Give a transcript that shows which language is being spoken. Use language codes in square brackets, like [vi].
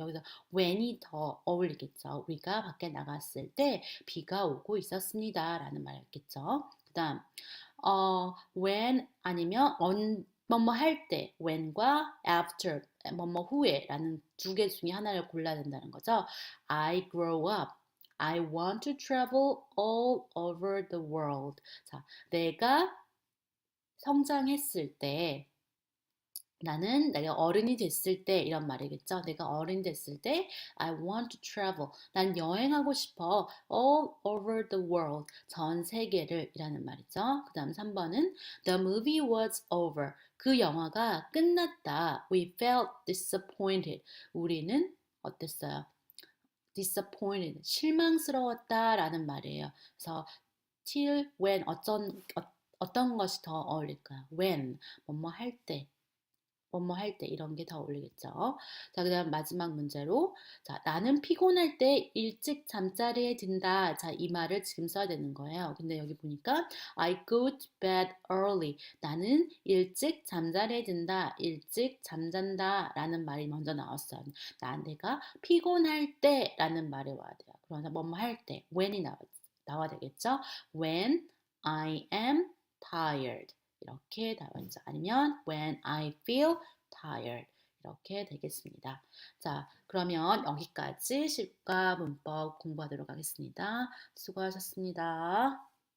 [ko] 여기서 when이 더 어울리겠죠. 우리가 밖에 나갔을 때 비가 오고 있었습니다. 라는 말이겠죠. 그 다음, when 아니면 뭐뭐 할 때, when과 after, 뭐뭐 후에 라는 두 개 중에 하나를 골라야 된다는 거죠. [en] I grow up. I want to travel all over the world. [ko] 자, 내가 성장했을 때, 내가 어른이 됐을 때 이런 말이겠죠. 내가 어른이 됐을 때 [en] I want to travel. [ko] 난 여행하고 싶어. [en] All over the world. [ko] 전 세계를 이라는 말이죠. 그 다음 3번은 [en] The movie was over. [ko] 그 영화가 끝났다. [en] We felt disappointed. [ko] 우리는 어땠어요? disappointed. 실망스러웠다라는 말이에요. 그래서 till when 어떤 것이 더 어울릴까요? when 뭐뭐 할 때. 뭐뭐 할 때 이런 게 더 어울리겠죠. 자, 그다음 마지막 문제로 자, 나는 피곤할 때 일찍 잠자리에 든다. 자, 이 말을 지금 써야 되는 거예요. 근데 여기 보니까 [en] I go to bed early. [ko] 나는 일찍 잠자리에 든다. 일찍 잠잔다. 라는 말이 먼저 나왔어요. 내가 피곤할 때 라는 말이 와야 돼요. 그러면서 뭐뭐 할 때 when이 나와야 되겠죠. [en] When I am tired. [ko] 이렇게 나와있죠. 아니면 [en] when I feel tired [ko] 이렇게 되겠습니다. 자, 그러면 여기까지 시과 문법 공부하도록 하겠습니다. 수고하셨습니다.